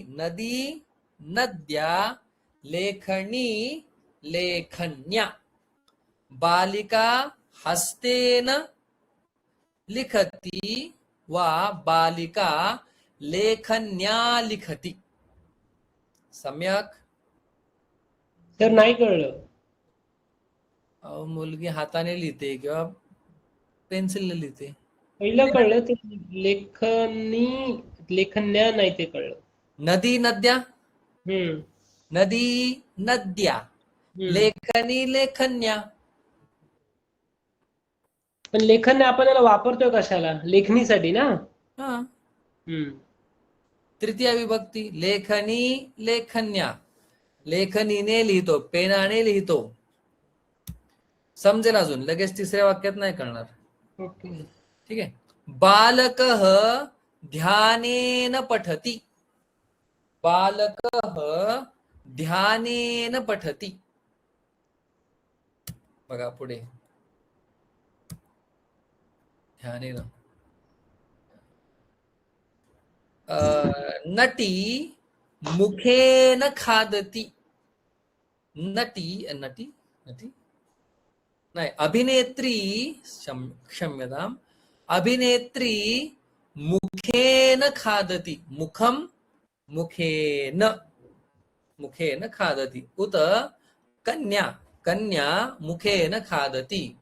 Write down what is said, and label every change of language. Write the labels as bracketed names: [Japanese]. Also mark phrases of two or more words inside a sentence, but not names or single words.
[Sanskrit] नदी नद्या लेखनी लेखन्या. बालिका हस्तेन लिखति वा बालिका लेखन्या लिखति. सम्यक. [Marathi] तर नाही कळलं. मुलगी हाताने लिहिते किंवा पेन्सिलने लिहिते. पहिलं कळलं ते लेखन्या नाही ते कळलं. [Sanskrit] नदी नद्या. हम्म नदी नद्या. लेखनी लेखन्या. [Marathi] पण लेखन आपण याला वापरतोय कशाला? लेखनीसाठी ना. हा. तृतीय विभक्ती. [Sanskrit] लेखनी लेखन्या. [Marathi] लेखनीने लिहितो, पेनाने लिहितो. समजेल अजून. लगेच तिसऱ्या वाक्यात नाही कळणार. ओके. ठीक आहे. [Sanskrit] बालकः ध्यानेन पठति. बालकः ध्यानेन पठति. [Marathi] बघा पुढे. [Sanskrit] ध्यानेन. नटी मुखेन खादति, नटी नटी नटी नाही, अभिनेत्री, क्षम्यताम्, अभिनेत्री मुखेन खादति, मुखम मुखेन मुखेन खादति, उत कन्या कन्या मुखेन खादति,